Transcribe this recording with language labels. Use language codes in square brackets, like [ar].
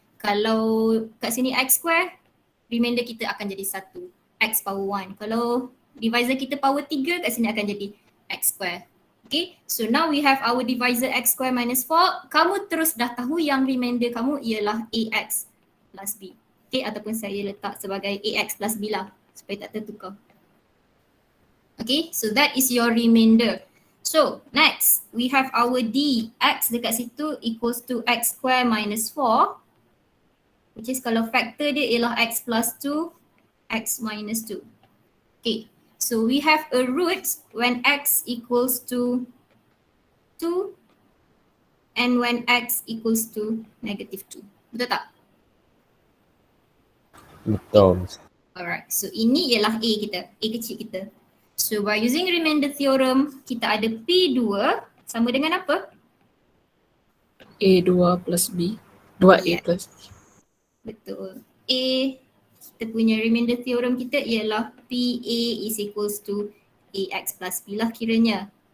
[ms] Kalau kat sini X square, [en] remainder [ms] kita akan jadi 1, [en] X power 1. [ms] Kalau divisor kita power 3, kat sini akan jadi X square. [en] Okay, so now we have our divisor x square minus 4. [ms] Kamu terus dah tahu yang remainder kamu ialah [en] ax plus b. [ms] Okay, ataupun saya letak sebagai [en] ax plus b [ms] lah supaya tak tertukar. [en] Okay, so that is your remainder. So next, we have our dx [ms] dekat situ [en] equals to x square minus 4, which is [ms] kalau factor dia ialah [en] x plus 2, x minus 2. Okay, so we have a root when x equals to 2 and when x equals to negative 2. [ms] Betul tak? Betul. [en] Alright, so [ms] ini ialah A kita, A kecil kita. [en] So by using remainder theorem, [ms] kita ada P2 sama dengan apa? A2 plus B. 2A [en] Yeah. plus B. [ms] Betul. A, kita punya remainder theorem kita ialah PA [en] is equals to AX plus B [ms] lah kiranya.